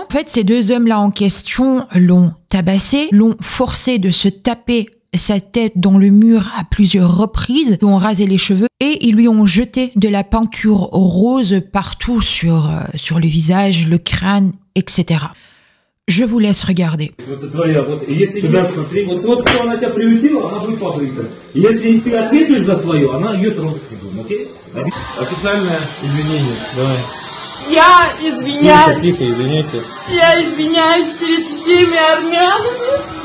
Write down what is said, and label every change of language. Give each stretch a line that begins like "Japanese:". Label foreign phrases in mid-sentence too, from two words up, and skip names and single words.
French: En fait, ces 2 hommes-là en question l'ont tabassé, l'ont forcé de se taper sa tête dans le mur à plusieurs reprises, lui ont rasé les cheveux et ils lui ont jeté de la peinture rose partout sur le visage, le crâne, etc. Je vous laisse regarder.
Russian: Вот твоя, вот, если сюда смотри, вот кто она тебя приютила, она будет покрыта. Если ты ответишь за свое, она ее тронет. Окей? Официальное извинение. Давай. Я извиняюсь. Тихо, извиняйся. Я извиняюсь перед всеми армянами.